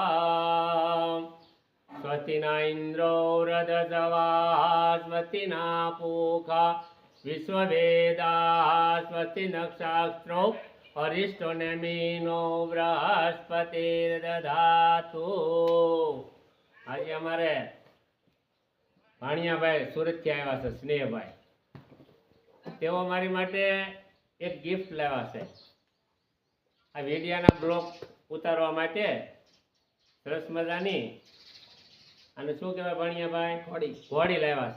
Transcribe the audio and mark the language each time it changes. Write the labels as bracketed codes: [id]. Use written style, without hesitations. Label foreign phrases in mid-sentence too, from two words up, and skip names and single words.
[sa] स्वस्ति न इन्द्रो वृद्धश्रवाः स्वस्ति न पूषा विश्ववेदाः स्वस्ति नक्षत्रो अरिष्टो नेमिनो बृहस्पतिर्दधातु। [gu] આજ અમારે ભાણિયાભાઈ સુરતથી આવ્યા છે સ્નેહભાઈ, તેઓ મારી માટે એક ગિફ્ટ લાવ્યા છે આ વિડિયાના બ્લોગ ઉતારવા માટે। સરસ મજાની અને શું કહેવાય ભાણિયાભાઈ, ઘોડી લાવ્યા છે।